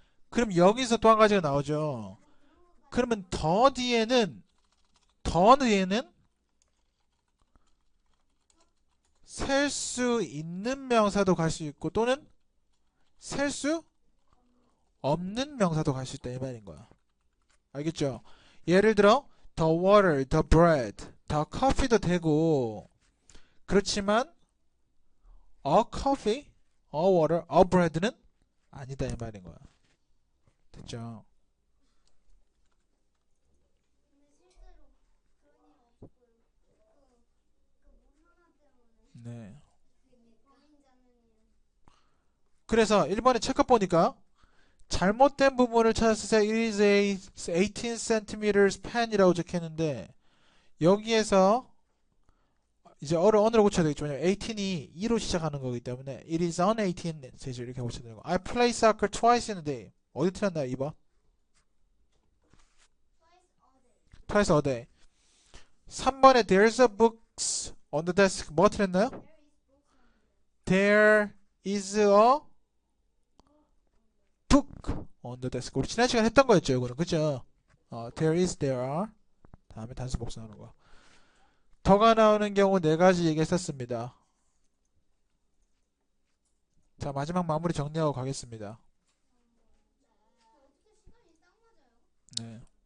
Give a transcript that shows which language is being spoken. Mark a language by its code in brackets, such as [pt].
[ko] 그럼 여기서 또 한 가지가 나오죠. 그러면 더 뒤에는 셀 수 있는 명사도 갈 수 있고 또는 셀 수 없는 명사도 갈 수 있다 이 말인 거야. 알겠죠? 예를 들어 [en] the water, the bread, the coffee [ko] 도 되고 그렇지만 [en] a coffee, a water, a bread [ko] 는 아니다 이 말인 거야. 됐죠? 네. 그래서 1번에 체크 보니까 잘못된 부분을 찾았을 때 [en] it is a 18 cm pen [ko] 이라고 적혀있는데 여기에서 이제 언어를 고쳐야 되겠죠. 왜냐면 18이 2로 시작하는 거기 때문에 [en] it is on 18cm [ko] 이렇게 고쳐야 되는 거. [en] I play soccer twice in a day. [ko] 어디 틀렸나요? 2번? [en] twice a day. [ko] 3번에 [en] there's a books on the desk. [ko] 뭐 틀렸나요? [en] There is a book on the desk. [ko] 우리 지난 시간 했던 거였죠, 이거는. 그죠? [en] There are [ko] 다음에 단수 복수하는 거. 더가 나오는 경우 네 가지 얘기했었습니다. 자, 마지막 마무리 정리하고 가겠습니다. 네.